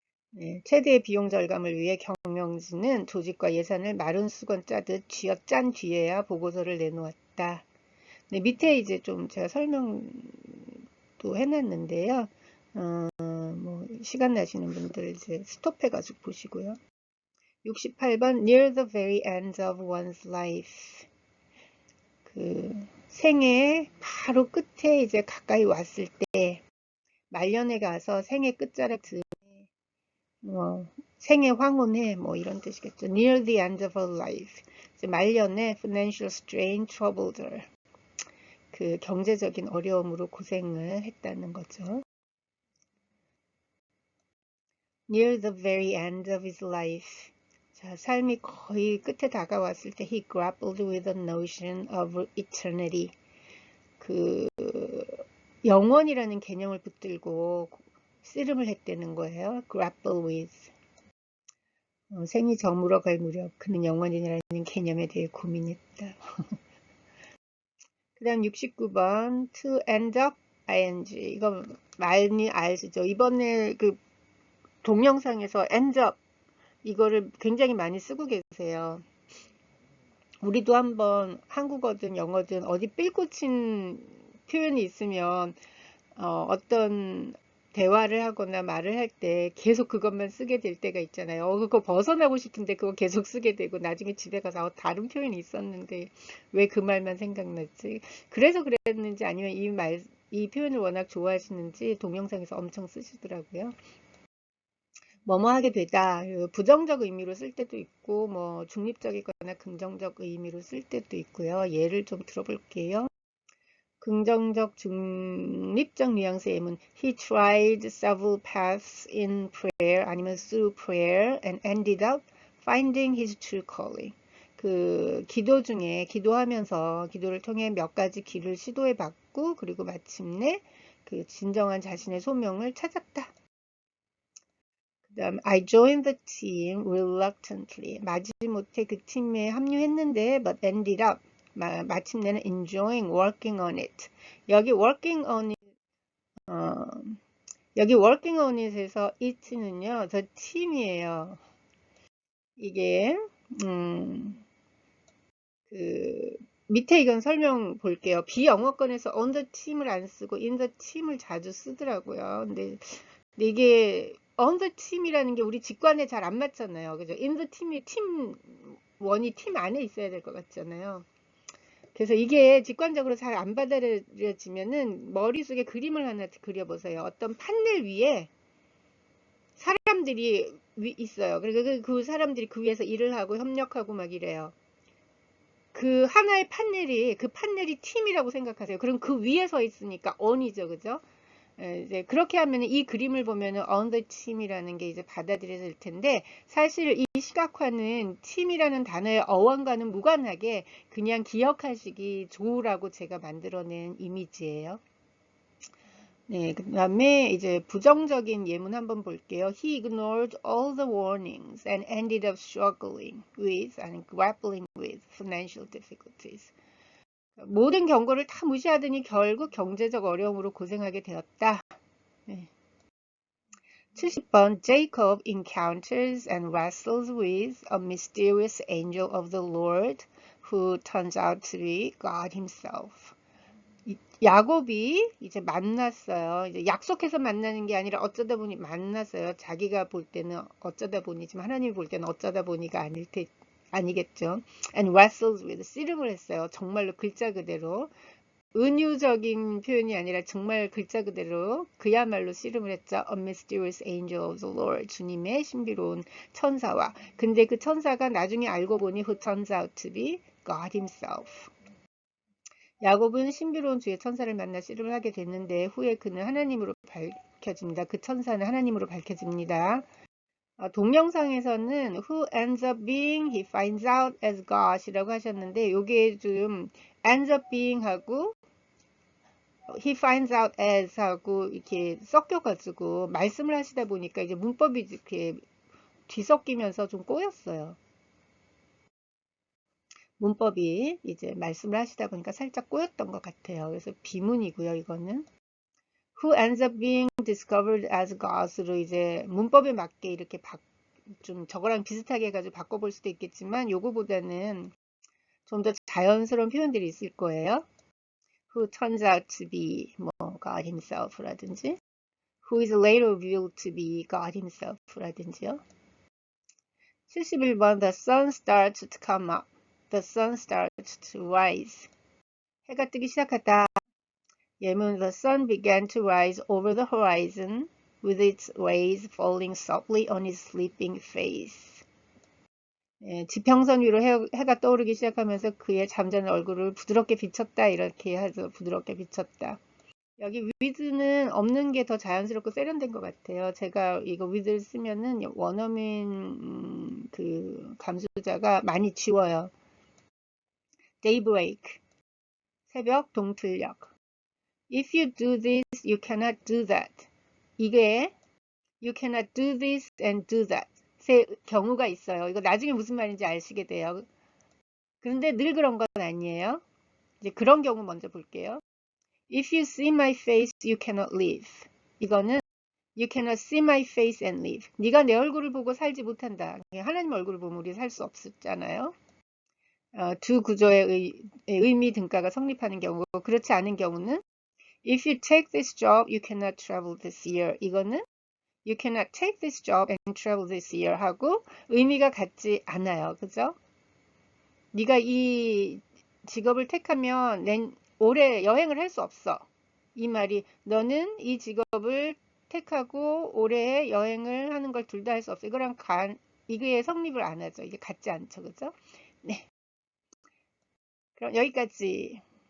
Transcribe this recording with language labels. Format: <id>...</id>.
<ko>네, 최대의 비용 절감을 위해 경영진은 조직과 예산을 마른 수건 짜듯 쥐어짠 뒤에야 보고서를 내놓았다. 네, 밑에 이제 좀 제가 설명도 해놨는데요. 뭐 시간 나시는 분들 이제 스톱해가지고 보시고요.</ko> <en>68번 Near the very end of one's life.</en> <ko>그 생애 바로 끝에 이제 가까이 왔을 때 말년에 가서 생애 끝자락 즈음에 생애 황혼에 뭐 이런 뜻이겠죠.</ko> <en>Near the end of her life.</en> <ko>이제 말년에</ko> <en>financial strain troubled her.</en> <ko>그 경제적인 어려움으로 고생을 했다는 거죠.</ko> <en>Near the very end of his life.</en> <ko>자, 삶이 거의 끝에 다가왔을 때</ko> <en>he grappled with the notion of eternity.</en> <ko>그 영원이라는 개념을 붙들고 씨름을 했다는 거예요.</ko> <en>grapple with.</en> <ko>생이 저물어갈 무렵 그는 영원이라는 개념에 대해 고민했다.</ko> <en>그 다음 69번 to end up ing.</en> <ko>이거 많이 알죠. 이번에 그 동영상에서 end up 이거를 굉장히 많이 쓰고 계세요. 우리도 한번 한국어든 영어든 어디 삘꽂힌 표현이 있으면 어떤 대화를 하거나 말을 할 때 계속 그것만 쓰게 될 때가 있잖아요. 그거 벗어나고 싶은데 그거 계속 쓰게 되고 나중에 집에 가서 다른 표현이 있었는데 왜 그 말만 생각났지? 그래서 그랬는지 아니면 이 표현을 워낙 좋아하시는지 동영상에서 엄청 쓰시더라고요. 뭐뭐 하게 되다. 부정적 의미로 쓸 때도 있고, 뭐, 중립적이거나 긍정적 의미로 쓸 때도 있고요. 예를 좀 들어볼게요. 긍정적 중립적 뉘앙스의 예문</ko> <en>He tried several paths in prayer</en> <ko>아니면</ko> <en>through prayer and ended up finding his true calling.</en> <ko>그 기도 중에 기도하면서 기도를 통해 몇 가지 길을 시도해 봤고 그리고 마침내 그 진정한 자신의 소명을 찾았다.</ko> <en>그다음 I joined the team reluctantly.</en> <ko>마지못해 그 팀에 합류했는데</ko> <en>but ended up</en> <ko>마침내는</ko> <en>enjoying working on it.</en> <ko>여기</ko> <en>working on it,</en> <ko>여기 working on it에서 it는요, 저 팀이에요. 이게 그 밑에 이건 설명 볼게요. 비영어권에서 on the team을 안 쓰고 in the team을 자주 쓰더라고요. 근데 이게 on the team이라는 게 우리 직관에 잘 안 맞잖아요. 그죠? in the team이 팀 원이 팀 안에 있어야 될 것 같잖아요. 그래서 이게 직관적으로 잘 안 받아들여지면은 머릿속에 그림을 하나 그려보세요. 어떤 판넬 위에 사람들이 있어요. 그리고 그 사람들이 그 위에서 일을 하고 협력하고 막 이래요. 그 하나의 판넬이 그 판넬이 팀이라고 생각하세요. 그럼 그 위에 서 있으니까 on이죠, 그죠? 이제 그렇게 하면 이 그림을 보면은 on the team이라는 게 이제 받아들여질 텐데 사실 이 시각화는 team이라는 단어의 어원과는 무관하게 그냥 기억하시기 좋으라고 제가 만들어낸 이미지예요. 네, 그 다음에 이제 부정적인 예문 한번 볼게요.</ko> <en>He ignored all the warnings and ended up struggling with and grappling with financial difficulties.</en> <ko>모든 경고를 다 무시하더니 결국 경제적 어려움으로 고생하게 되었다. 네.</ko> <en>70번 Jacob encounters and wrestles with a mysterious angel of the Lord who turns out to be God himself.</en> <ko>야곱이 이제 만났어요. 이제 약속해서 만나는 게 아니라 어쩌다 보니 만났어요. 자기가 볼 때는 어쩌다 보니지만 하나님이 볼 때는 어쩌다 보니가 아니겠죠.</ko> <en>And wrestles with</en> <ko>씨름을 했어요. 정말로 글자 그대로. 은유적인 표현이 아니라 정말 글자 그대로 그야말로 씨름을 했죠.</ko> <en>A mysterious angel of the Lord.</en> <ko>주님의 신비로운 천사와. 근데 그 천사가 나중에 알고 보니</ko> <en>who turns out to be God himself.</en> <ko>야곱은 신비로운 주의 천사를 만나 씨름을 하게 됐는데 후에 그는 하나님으로 밝혀집니다. 그 천사는 하나님으로 밝혀집니다. 동영상에서는</ko> <en>who ends up being, he finds out as God</en> <ko>이라고 하셨는데 이게 좀 ends up being 하고 he finds out as 하고 이렇게 섞여가지고 말씀을 하시다 보니까 이제 문법이 이렇게 뒤섞이면서 좀 꼬였어요. 문법이 이제 말씀을 하시다 보니까 살짝 꼬였던 것 같아요. 그래서 비문이고요, 이거는.</ko> <en>Who ends up being discovered as God</en> <ko>으로 이제 문법에 맞게 이렇게 좀 저거랑 비슷하게 해가지고 바꿔볼 수도 있겠지만 요거보다는 좀 더 자연스러운 표현들이 있을 거예요.</ko> <en>Who turns out to be 뭐 God himself라든지 Who is later revealed to be God himself라든지요. 71번 The sun starts to come up. The sun starts to rise.</en> <ko>해가 뜨기 시작하다.</ko> <en>예문 The sun began to rise over the horizon with its rays falling softly on his sleeping face.</en> <ko>지평선 위로 해가 떠오르기 시작하면서 그의 잠자는 얼굴을 부드럽게 비쳤다. 이렇게 해서 부드럽게 비쳤다. 여기 with는 없는 게 더 자연스럽고 세련된 것 같아요. 제가 이거 with를 쓰면은 원어민 그 감수자가 많이 지워요. daybreak, 새벽 동틀녘.</ko> <en>If you do this, you cannot do that. 이게 you cannot do this and do that.</en> <ko>세 경우가 있어요. 이거 나중에 무슨 말인지 아시게 돼요. 그런데 늘 그런 건 아니에요. 이제 그런 경우 먼저 볼게요.</ko> <en>If you see my face, you cannot live. 이거는 You cannot see my face and live.</en> <ko>네가 내 얼굴을 보고 살지 못한다. 하나님 얼굴을 보면 우리 살 수 없잖아요. 두 구조의 의미 등가가 성립하는 경우고 그렇지 않은 경우는</ko> <en>If you take this job, you cannot travel this year. 이거는 You cannot take this job and travel this year</en> <ko>하고 의미가 같지 않아요. 그죠? 네가 이 직업을 택하면 올해 여행을 할 수 없어. 이 말이 너는 이 직업을 택하고 올해 여행을 하는 걸 둘 다 할 수 없어요. 이게 성립을 안 하죠. 이게 같지 않죠. 그죠? 네. 그럼 여기까지.</ko>